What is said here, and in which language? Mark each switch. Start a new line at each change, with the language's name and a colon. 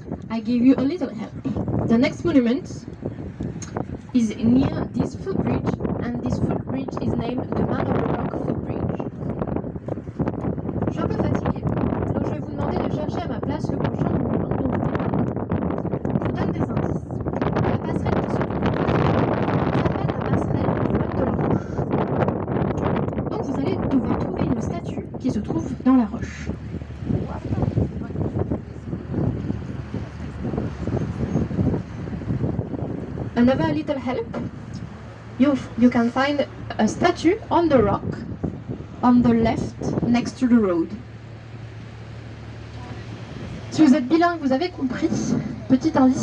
English: I give you a little help. The next monument is near this footbridge, and this footbridge is named the Man of the Rock footbridge.
French: Je suis un peu fatiguée, donc je vais vous demander de chercher à ma place le prochain monument dont vous parlez. Je vous donne des indices. La passerelle qui se trouve s'appelle la passerelle Flotte de la Roche. Donc vous allez devoir trouver une statue qui se trouve dans la roche.
English: Another little help. You can find a statue on the rock, on the left, next to the road.
French: Si vous êtes bilingue, vous avez compris. Petit indice.